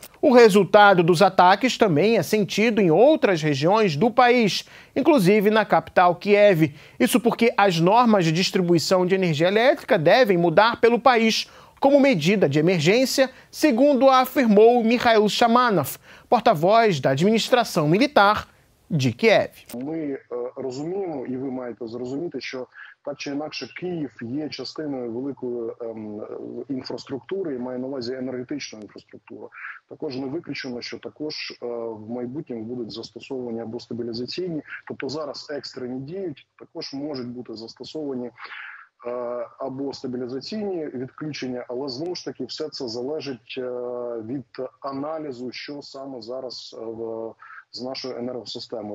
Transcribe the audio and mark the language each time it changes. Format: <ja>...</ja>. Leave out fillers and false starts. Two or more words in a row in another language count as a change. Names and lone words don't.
<pt>O resultado dos ataques também é sentido em outras regiões do país, inclusive na capital Kiev. Isso porque as normas de distribuição de energia elétrica devem mudar pelo país como medida de emergência, segundo afirmou Mikhail Shamanov, porta-voz da administração militar de Kiev.</pt> <uk>Ми розуміємо, і ви маєте зрозуміти, що так чи інакше Київ є частиною великої інфраструктури, і має на увазі енергетичну інфраструктуру. Також не виключено, що також в майбутньому будуть застосовані або стабілізаційні, тобто зараз екстрені діють, також можуть бути застосовані або стабілізаційні відключення, але знову ж таки все це залежить від аналізу, що саме зараз з нашою енергосистемою.</uk>